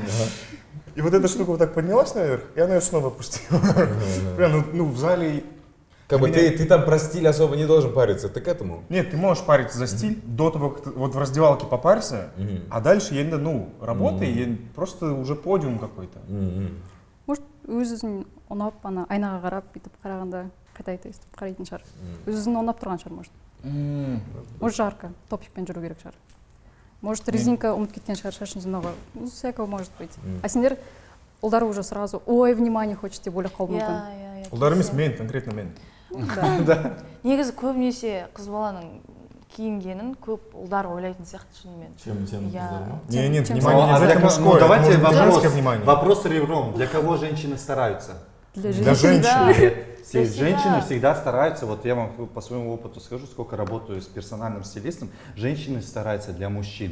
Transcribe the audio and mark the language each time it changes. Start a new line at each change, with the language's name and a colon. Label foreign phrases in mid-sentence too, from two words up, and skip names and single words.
Russian: И вот эта штука вот так поднялась наверх, и она ее снова опустила. Прям, ну в зале... Как бы Меня- ты там про стиль особо не должен париться, ты к этому? Нет, ты можешь париться за стиль до того, как ты вот в раздевалке попарься, а дальше енді, ну, работай, просто уже подиум какой-то. Может,
Kazakh: өзін ұнап, ана айнаға қарап, бүйтіп қарағанда қайта естіп қарайтын шығар. Өзін ұнап тұрған шығар,
Russian: может. Может, жарко,
Kazakh: топикпен жүру керек шығар. Может, резинка ұмыт кеткен шығар, шашын жинауға.
Russian: Ну, всякого может быть. А
Kazakh: сендер ұлдары
Russian: уже сразу, ой, внимание хочет
Kazakh: деп ойлап қалуы мүмкін. Ұлдар емес мен, конкретно мен. Негізі көбінесе қыз баланың киінгенін көп ұлдар ойлайтын сияқты шынымен.
Russian: Чем Я- Не, нет, Чем- внимание Ну, а не для только кого- мужское, это давайте может быть вопрос. женское внимание. Вопрос ребром. Для кого женщины стараются? Для Для женщин. Да. Нет, Для себя. женщины всегда стараются, вот я вам по своему опыту скажу, сколько работаю с персональным стилистом, женщины стараются для мужчин.